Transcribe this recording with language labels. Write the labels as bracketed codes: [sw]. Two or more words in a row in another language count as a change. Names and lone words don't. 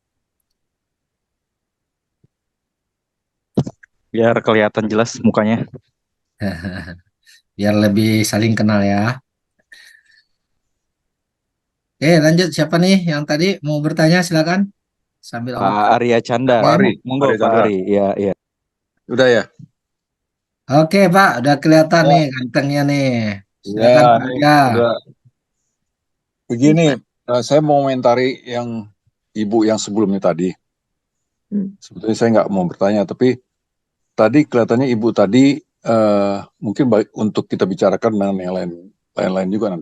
[id] Biar kelihatan jelas mukanya. Biar lebih saling kenal ya. Oke, lanjut. Siapa nih yang tadi mau bertanya? Silakan. Sambil Pak Arya Canda. Pak Ari. Monggo Ari Pak Chandra. Ari. Iya. Udah ya? Oke, Pak. Udah kelihatan Ya. nih gantengnya nih. Silakan Ya, Pak ini Arya. udah. Begini, saya mau komentari yang Ibu yang sebelumnya tadi. Sebetulnya saya nggak mau bertanya, tapi tadi kelihatannya Ibu tadi mungkin baik untuk kita bicarakan dengan yang lain juga nanti.